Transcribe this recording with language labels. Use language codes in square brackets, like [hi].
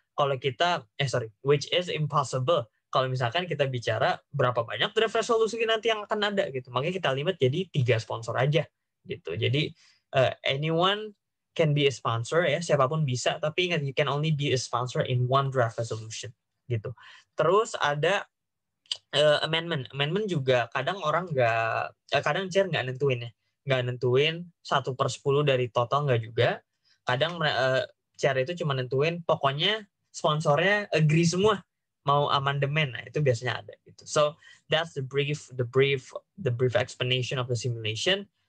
[id] Kalau kita, [en] which is impossible. [id] Kalau misalkan kita bicara berapa banyak draft resolusi nanti yang akan ada gitu. Makanya kita limit jadi 3 sponsor aja gitu. Jadi [en] anyone can be a sponsor [id] ya, siapapun bisa. Tapi ingat, [en] you can only be a sponsor in one draft resolution gitu. [id] Terus ada amendment. Amendment juga kadang orang kadang chair nggak nentuin ya. Nggak nentuin 1/10 dari total, nggak juga. Kadang chair itu cuma nentuin pokoknya sponsornya agree semua mau amandemen. Nah, itu biasanya ada gitu. [en] So that's the brief explanation of the simulation.